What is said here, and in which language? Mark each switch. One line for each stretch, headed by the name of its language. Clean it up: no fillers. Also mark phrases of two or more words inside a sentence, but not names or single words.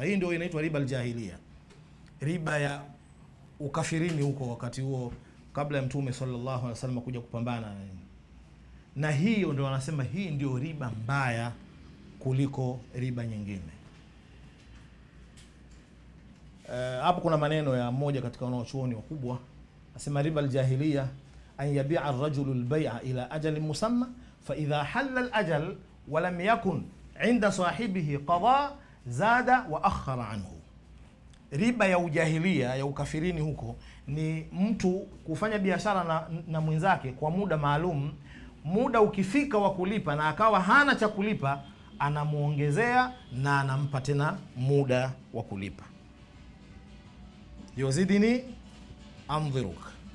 Swahili: Hii ndio inaitwa
Arabic: ربا الجاهلية,
Swahili: riba ya ukafirini huko wakati huo kabla ya Mtume
Arabic: صلى الله عليه وسلم
Swahili: kuja kupambana na hiyo. Ndio wanasema hii ndio riba mbaya kuliko riba nyingine. Hapo kuna maneno ya mmoja katika wanaochuoni wakubwa, anasema
Arabic: ربا الجاهلية أن يبيع الرجل البيع إلى أجل مسمى فإذا حل الأجل ولم يكن عند صاحبه قضاء زاد وأخر عنه.
Swahili: Riba ya ujahilia ya ukafirini huko ni mtu kufanya biashara na mwenzake kwa muda maalum. Muda ukifika wa kulipa na akawa hana cha kulipa, anamuongezea na anampa tena muda wa kulipa. Yuzidini anziruk.